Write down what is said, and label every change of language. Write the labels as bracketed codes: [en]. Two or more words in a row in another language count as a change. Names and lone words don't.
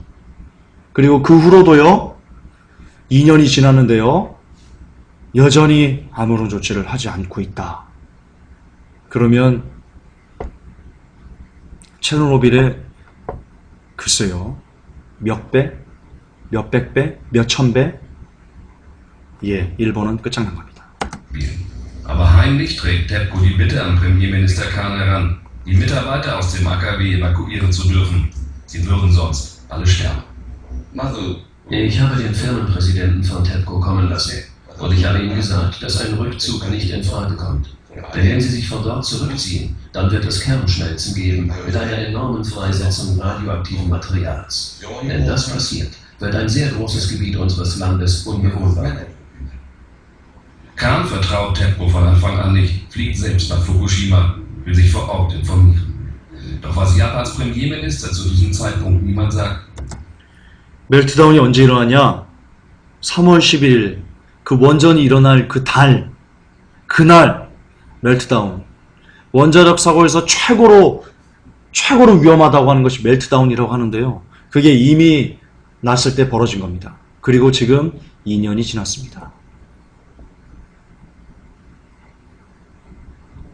[ko] 그리고 그 후로도요 2년이 지났는데요 여전히 아무런 조치를 하지 않고 있다. 그러면 체르노빌의 글쎄요 몇 배? 몇백 배? 몇천 배? 예, 일본은 끝장난 겁니다. [de] Aber heimlich trägt TEPCO die Bitte an Premierminister Kan heran, die Mitarbeiter aus dem AKW evakuieren zu dürfen. Sie würden sonst alle sterben. Ich habe den Firmenpräsidenten von TEPCO kommen lassen und ich habe ihm gesagt, dass ein Rückzug nicht in Frage kommt. Denn wenn sie sich von dort zurückziehen, dann wird es Kernschmelzen geben mit einer enormen Freisetzung radioaktiven Materials. Wenn das passiert, wird ein sehr großes Gebiet unseres Landes unbewohnbar. Kan vertraut TEPCO von Anfang an nicht, fliegt selbst nach Fukushima, will sich vor Ort informieren. Doch was Japans Premierminister zu diesem Zeitpunkt niemand sagt. [ko] 멜트다운이 언제 일어나냐? 3월 10일 그 원전이 일어날 그날 멜트다운. 원자력 사고에서 최고로 위험하다고 하는 것이 멜트다운이라고 하는데요. 그게 이미 났을 때 벌어진 겁니다. 그리고 지금 2년이 지났습니다.